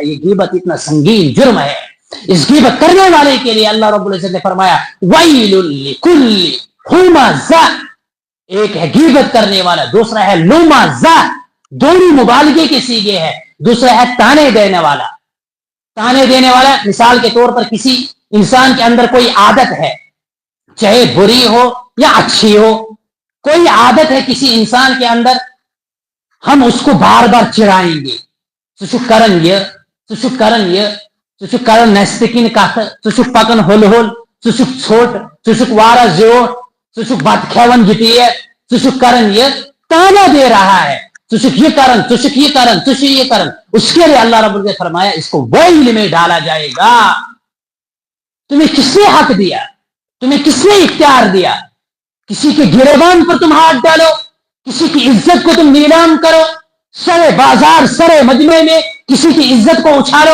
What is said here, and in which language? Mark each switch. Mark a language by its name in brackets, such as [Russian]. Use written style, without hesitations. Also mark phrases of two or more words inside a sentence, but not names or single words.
[Urdu] یہ غیبت اتنا سنگین جرم ہے۔ اس غیبت کرنے والے کے لیے اللہ رب العزت نے فرمایا [Arabic] ويل لكل همزة, [Urdu] ایک ہے غیبت کرنے والا، دوسرا ہے لمزہ، دونوں مبالغے کے صیغے ہے. دوسرا ہے طعنے دینے والا۔ طعنے دینے والا مثال کے طور پر کسی انسان کے اندر کوئی عادت ہے، چاہے بری ہو یا اچھی ہو، کوئی عادت ہے کسی انسان کے اندر، ہم اس کو بار بار چڑھائیں گے. [Kashmiri] نیستکین کتھ ژٕ پکان ہل ہل ژھوٹ ژٕ وارہ زیوٹھ ژٕ بت کھیون جتیت ژٕ کران [Urdu] یہ تانا دے رہا ہے [Kashmiri] یہ کرن یہ کرن. [Urdu] اس کے لیے اللہ رب العزت فرمایا اس کو ویل میں ڈالا جائے گا. تمہیں کس نے حق دیا؟ تمہیں کس نے اختیار دیا؟ کسی کے گریبان پر تم ہاتھ ڈالو، کسی کی عزت کو تم نیلام کرو، سرے بازار سرے مجمع میں کسی کی عزت کو اچھالو.